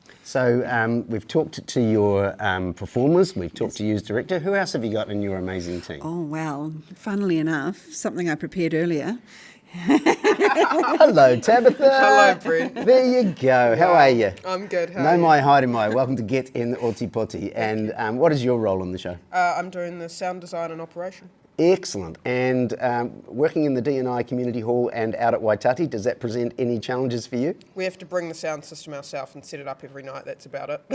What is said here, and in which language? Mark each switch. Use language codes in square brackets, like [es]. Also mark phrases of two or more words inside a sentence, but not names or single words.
[en] So we've talked to your performers, we've talked to you as director. Who else have you got in your amazing team? Oh, well, funnily enough, something I prepared earlier. Hello, Tabitha. Hello, Brent. There you go. How are you? I'm good. How [mi] No [en] are you? [mi] mai, haere mai. [en] Welcome to Get in Oti Poti. And what is your role on the show? I'm doing the sound design and operation. Excellent. And working in the D&I Community Hall and out at Waitati, does that present any challenges for you? We have to bring the sound system ourselves and set it up every night. That's about it.